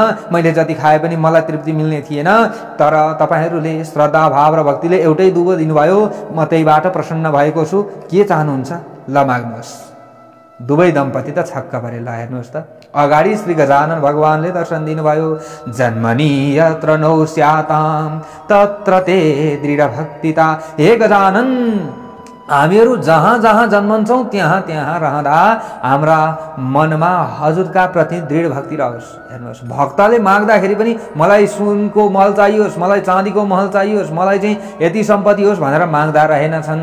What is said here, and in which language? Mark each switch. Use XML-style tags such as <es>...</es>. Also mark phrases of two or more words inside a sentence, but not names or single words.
<ne>मैले जति खाए पनि मलाई तृप्ति मिल्ने थिएन। तर तपाईँहरूले श्रद्धा भाव र भक्तिले एउटै दुबो दिनुभयो, म त्यहीबाट प्रसन्न भएको छु। के चाहनुहुन्छ ल माग्नुहोस्। दुवै दम्पति त छक्क परे। ल हेर्नुहोस् त, अगाडि श्री गजानन भगवानले दर्शन दिनुभयो।</ne> <sa>जन्मनी यत्र नौ स्याताम तत्र ते दृढ भक्तिता।</sa> <ne>हे गजानन, हामीहरू जहाँ जहाँ जन्मन्छौँ त्यहाँ त्यहाँ रहँदा हाम्रा मनमा हजुरका प्रति दृढ भक्ति रहोस्। हेर्नुहोस्, भक्तले माग्दाखेरि पनि मलाई सुनको महल चाहियोस्, मलाई चाँदीको महल चाहियोस्, मलाई चाहिँ यति सम्पत्ति होस् भनेर माग्दा रहेनछन्।</ne>